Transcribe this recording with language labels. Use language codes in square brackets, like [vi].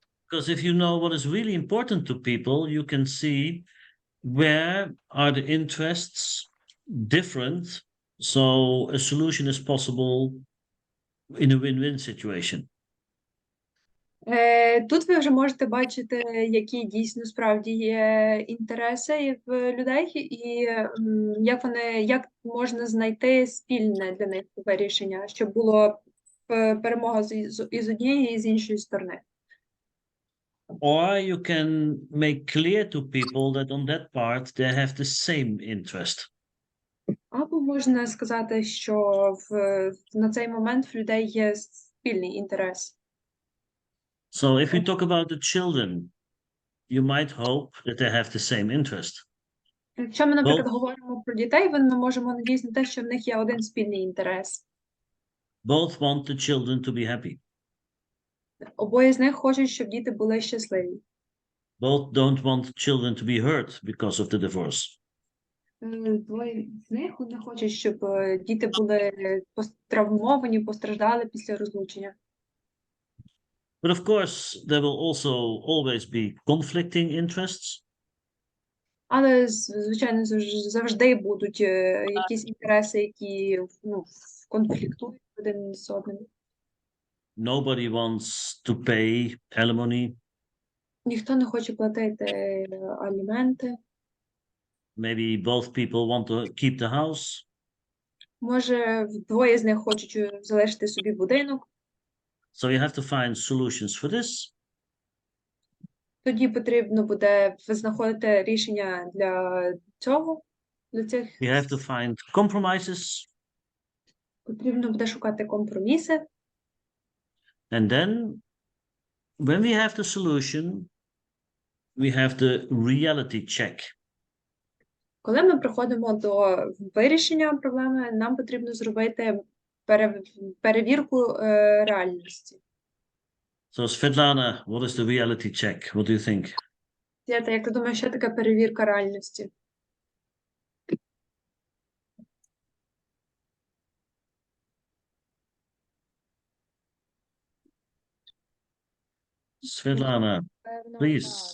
[en] Because if you know what is really important to people, you can see where are the interests different, so a solution is possible in a win-win situation. [uk] Тут ви вже можете бачити, які дійсно справді є інтереси в людей, і як можна знайти спільне для них вирішення, щоб було перемога і з однієї, і з іншої сторони. [en] Or you can make clear to people that on that part they have the same interest. [uk] Або можна сказати, що на цей момент в людей є спільний інтерес. [en] So if we talk about the children, you might hope that they have the same interest. [uk] Якщо ми, наприклад, говоримо про дітей, ми можемо надіятися на те, що в них є один спільний інтерес. [en] Both want the children to be happy. [uk] Обоє з них хочуть, щоб діти були щасливі. [en] Both don't want children to be hurt because of the divorce. [uk] Двоє з них не хочуть, щоб діти були травмовані, постраждали після розлучення. [en] But of course, there will also always be conflicting interests. [uk] Але, звичайно, завжди будуть якісь інтереси, які конфліктують один з одним. [en] Nobody wants to pay alimony. [uk] Ніхто не хоче платити аліменти. [en] Maybe both people want to keep the house. [uk] Може, двоє з них хочуть залишити собі будинок. [en] So you have to find solutions for this. [uk] Тоді потрібно буде знаходити рішення для цього, для цих. [en] You have to find compromises. [uk] Потрібно буде шукати компроміси. [en] And then, when we have the solution, we have the reality check. [uk] Коли ми приходимо до вирішення проблеми, нам потрібно зробити перевірку реальності. [en] So, Svetlana, what is the reality check? What do you think? [uk] Свята, як ти думаєш, що таке перевірка реальності? [en] Svetlana, [uk] Певно, [en] please